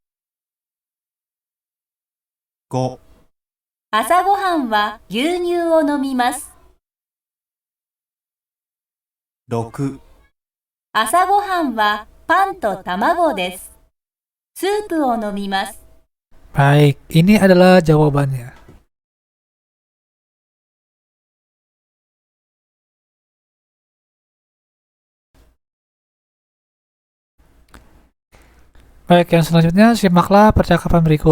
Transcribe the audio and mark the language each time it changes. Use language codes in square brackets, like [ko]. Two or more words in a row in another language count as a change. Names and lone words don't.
[ja] 5、朝ごはんは牛乳を飲みます。 6、朝ごはんはパンと卵です。スープを飲みます。 [id] Baik, ini adalah jawabannya. Baik, yang selanjutnya simaklah percakapan berikut.